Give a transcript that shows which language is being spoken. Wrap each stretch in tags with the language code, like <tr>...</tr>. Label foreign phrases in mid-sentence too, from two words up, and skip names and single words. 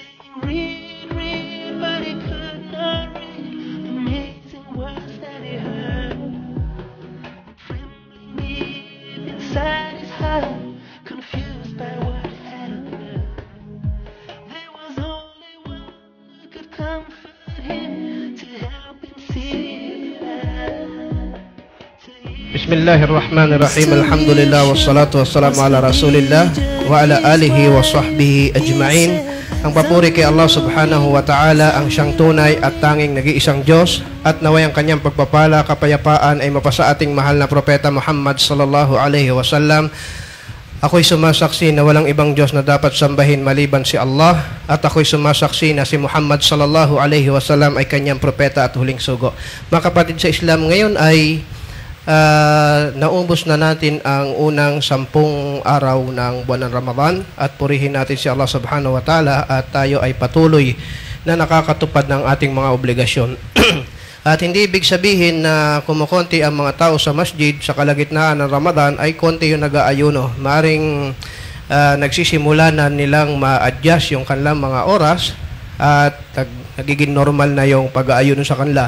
<en>read, but he could not read the amazing words that he heard. Trembling deep inside his heart, confused by what had occurred. There was only one who could comfort him, to help him see that.</en> <ar>بسم الله الرحمن الرحيم الحمد لله والصلاة والسلام على رسول الله وعلى آله وصحبه أجمعين.</ar> <tl>Ang papuri kay</tl> <ar>الله سبحانه وتعالى,</ar> <tl>ang siyang tunay at tanging nag-iisang Diyos, at naway ang kanyang pagpapala, kapayapaan ay mapasa ating mahal na propeta Muhammad</tl> <ar>صلى الله عليه وسلم.</ar> <tl>Ako'y sumasaksi na walang ibang Diyos na dapat sambahin maliban si Allah, at ako'y sumasaksi na si Muhammad</tl> <ar>صلى الله عليه وسلم</ar> <tl>ay kanyang propeta at huling sugo. Mga kapatid sa Islam, ngayon ay naubos na natin ang unang 10 araw ng buwan ng Ramadan, at purihin natin si</tl> <ar>الله سبحانه وتعالى</ar> <tl>at tayo ay patuloy na nakakatupad ng ating mga obligasyon. At hindi ibig sabihin na kumukonti ang mga tao sa masjid sa kalagitnaan ng Ramadan ay konti yung nag-aayuno. Maaring nagsisimula na nilang ma-adjust yung kanilang mga oras at nagiging normal na yung pag-aayuno sa kanila.</tl>